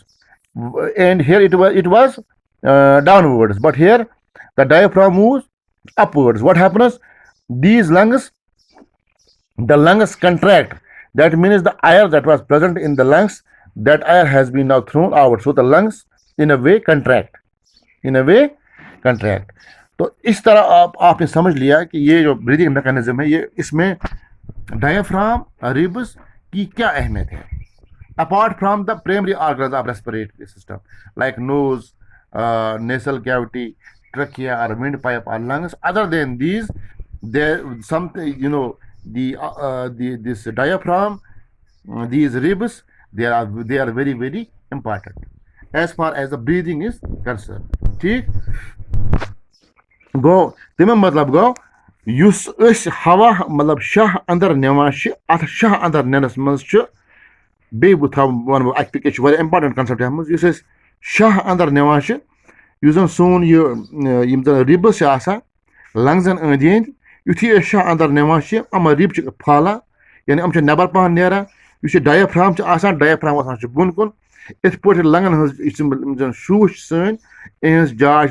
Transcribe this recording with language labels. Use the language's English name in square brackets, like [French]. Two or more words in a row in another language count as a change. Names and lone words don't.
[English] And here it was downwards, but here the diaphragm moves upwards. What happens? The lungs contract. That means the air that was present in the lungs, that air has been now thrown out. So the lungs in a way contract. [Hindi] तो इस तरह आपने समझ लिया कि ये जो [English] breathing mechanism [Hindi] है ये इसमें [English] diaphragm ribs [Hindi] की क्या अहमियत है [English] apart from the primary organs of respiratory system like nose nasal cavity, trachea or windpipe or lungs. Other than these, there something this diaphragm, these ribs, they are very important as far as the breathing is concerned. [Kashmiri] ठीक गो तमें मतलब गो युस हवा मतलब शाह अंदर निवान अत शाह अंदर ननस मज बे वन [English] a important concept [Kashmiri] युस शाह अंदर निवान युस सोन यह रिब्स लंग्सन अंद अंद युथी शाह अंदर निवान अम रिब फाला यानी अम नबर पहन नेरान डायफ्राम डायफ्राम बोन कुन इत पे लंगन हज शूश सन इहज जाय